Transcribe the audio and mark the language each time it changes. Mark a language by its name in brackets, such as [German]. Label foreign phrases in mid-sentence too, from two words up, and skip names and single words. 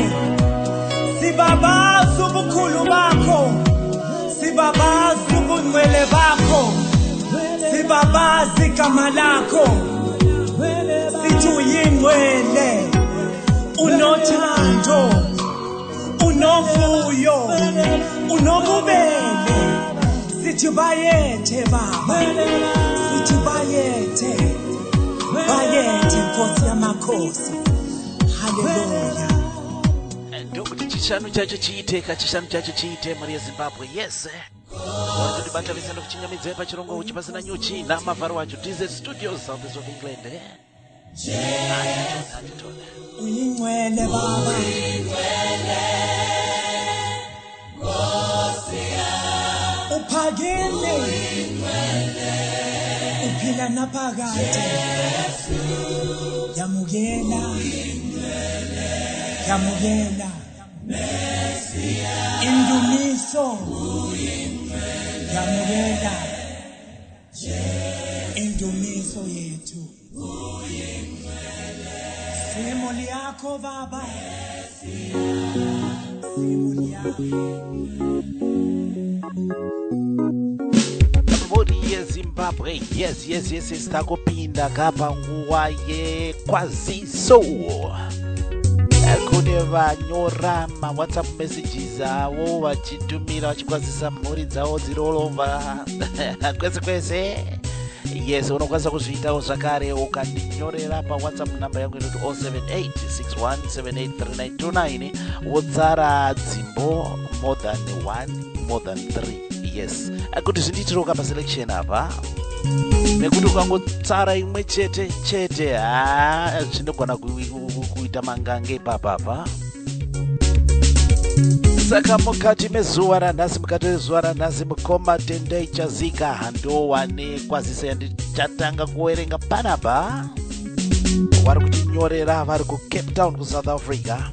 [Zulu] sibabaza ubukhulu bakho sibabaza ubungcwele bakho sibabaza igama lakho sithi uyingcwele unothando unovuyo unobubele sithi bayethe baba sithi bayethe nkosi yamakhosi haleluya [Shona] ndokuti chishanu chacho chiite mari yeZimbabwe yes wanzodibata visendo kuchinyamidze pachirongo Huchi Pasina Nyuchi na Mafaro wacho TZ Studios South of England [Zulu] uyingcwele baba uphakeme uphila naphakade yamukela indumiso yamukela indumiso yethu simuli yakho baba simuli yakho [Shona] Mori yeZimbabwe yes takupinda kapa nguwa yekwaziso kune vanyora [English] WhatsApp messages [Shona] avo vachitumira vachikwazisa mhuri dzavo dziri [English] all over [Shona] kwese yes unokwanisa kuzviitawo zvakare ukandinyorera paWhatsApp namba yangu inoti 07861783929 wodzara dzimbo [English] more than 1 more than 3 [Shona] yes kuti zvindiitiroka paselection apa nekuti ukangotsara imwe chete zvinogona kuita mangange papapa saka mukati mezuva ranhasi mukoma tendai chazika handowa nekwazisa yandichatanga kuverenga panapa vari kutinyorera vari kuCape Town kuSouth Africa